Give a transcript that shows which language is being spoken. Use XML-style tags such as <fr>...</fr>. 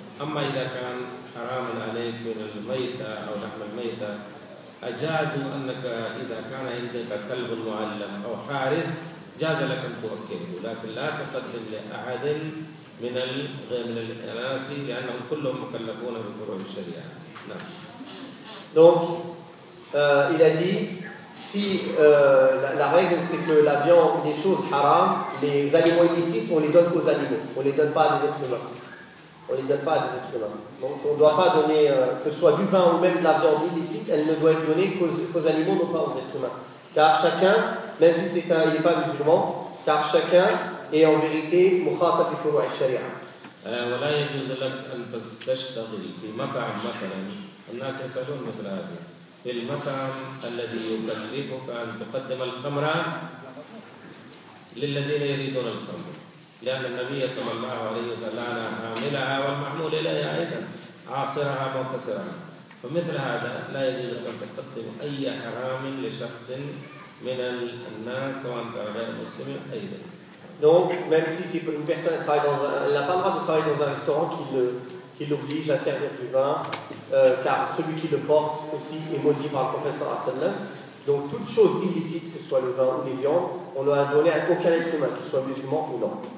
<ar>اما اذا كان حراما عليك من الميته او لحم الميته اجاز انك اذا كان عندك كلب معلم او حارس جاز لك ان تؤكله، لكن لا تقدم لاحد من الأناس لأنهم كلهم مكلفون بفروع الشريعة. نعم.</ar> <fr>Donc, il a dit Si la règle c'est que la viande, les choses haram, les aliments illicites, on les donne aux animaux, on les donne pas à des êtres humains. On les donne pas à des êtres humains. Donc on ne doit pas donner, que ce soit du vin ou même de la viande illicite, elle ne doit être donnée qu'aux animaux, non pas aux êtres humains. Car chacun, même si c'est il n'est pas musulman, car chacun est en vérité</fr> <ar>mukhatab bi furu' al-sharia. ولا يجوز لك أن تشتغل في مطعم مثلا الناس يسألون مثل هذه في المطعم الذي يكلفك أن تقدم الخمر للذين يريدون الخمر لأن النبي صلى الله عليه وسلم حاملها والمحمول إليها أيضا عاصرها مقصرها فمثل هذا لا يجوز أن تقدم أي حرام لشخص من الناس وأنت غير مسلم أيضا.</ar> <fr>Donc, même si c'est une personne travaille dans un, elle n'a pas le droit de travailler dans un restaurant qui l'oblige à servir du vin, car celui qui le porte aussi est maudit par le prophète sallallahu alayhi wa sallam. Donc, toute chose illicite, que ce soit le vin ou les viandes, on ne l'a donné à aucun être humain, qu'il soit musulman ou non.</fr>